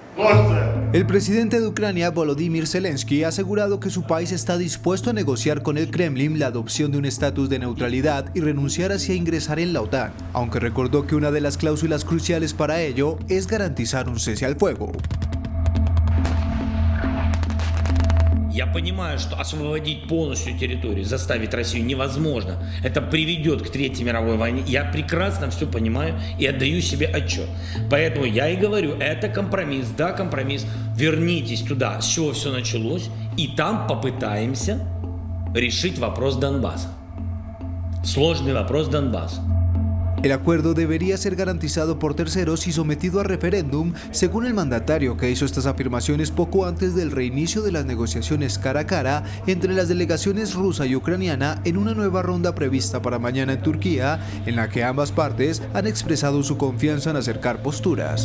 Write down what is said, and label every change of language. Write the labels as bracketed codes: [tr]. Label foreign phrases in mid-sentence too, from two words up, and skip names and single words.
[es] El presidente de Ucrania, Volodymyr Zelensky, ha asegurado que su país está dispuesto a negociar con el Kremlin la adopción de un estatus de neutralidad y renunciar hacia ingresar en la OTAN, aunque recordó que una de las cláusulas cruciales para ello es garantizar un cese al fuego. [ru] Я понимаю, что освободить полностью территорию, заставить Россию невозможно. Это приведет к Третьей мировой войне. Я прекрасно все понимаю и отдаю себе отчет. Поэтому я и говорю, это компромисс, да, компромисс. Вернитесь туда, с чего все началось, и там попытаемся решить вопрос Донбасса. Сложный вопрос Донбасса. [es] El acuerdo debería ser garantizado por terceros y sometido a referéndum, según el mandatario, que hizo estas afirmaciones poco antes del reinicio de las negociaciones cara a cara entre las delegaciones rusa y ucraniana en una nueva ronda prevista para mañana en Turquía, en la que ambas partes han expresado su confianza en acercar posturas.